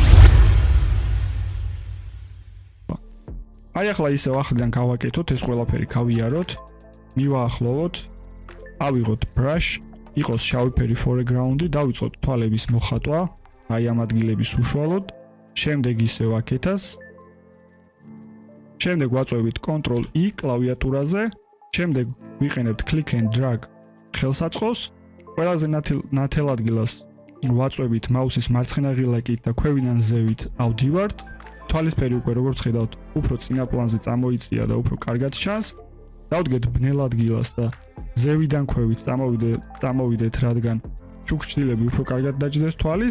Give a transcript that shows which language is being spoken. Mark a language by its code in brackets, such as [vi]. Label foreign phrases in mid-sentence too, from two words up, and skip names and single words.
[ka] აი ახლა ისევ ახლიდან გავაკეთოთ ეს ყველაფერი, გავიაროთ, მივაახლოვოთ, ავიღოთ brush, იყოს შავი ფერი foreground-ი, დავიწყოთ თვალების მოხატვა, აი ამ ადგილების უშუალოდ, შემდეგ ისევ აქეთას. შემდეგ ვაწვევით Ctrl-E კლავიატურაზე, შემდეგ ვიყენებთ [en] click and drag [ka] ხელსაწყოს, ყველაზე ნათელ ადგილას ვაწვევით მაუსის მარცხენა ღილაკით და ქვევიდან ზევით ავდივართ. თვალისფერი უკვე როგორც ხედავთ, უფრო წინა პლანზე წამოიწია და უფრო კარგად ჩანს. დავდგეთ ბნელ ადგილას და ზევიდან ქვევით წამოვიდეთ, რადგან ჩუქჩდილები უფრო კარგად დაჯდეს თვალის.